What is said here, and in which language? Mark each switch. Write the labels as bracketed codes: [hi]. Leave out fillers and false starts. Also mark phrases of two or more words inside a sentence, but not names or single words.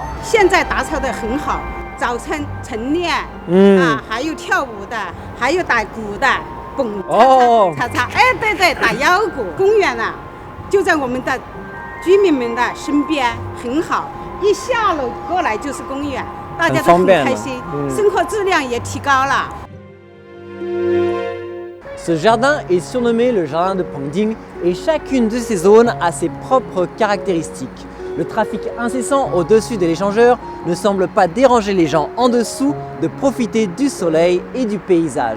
[zh] 现在打扫的很好，早晨晨练，还有跳舞的，还有打鼓的，蹦擦擦，哎，对对，打腰鼓。公园呢，就在我们的居民们的身边，很好，一下楼过来就是公园，大家都很开心，生活质量也提高了。 [fr] Ce jardin est surnommé le jardin de Pengding et chacune de ces zones a ses propres caractéristiques. Le trafic incessant au-dessus de l'échangeur ne semble pas déranger les gens en dessous de profiter du soleil et du paysage.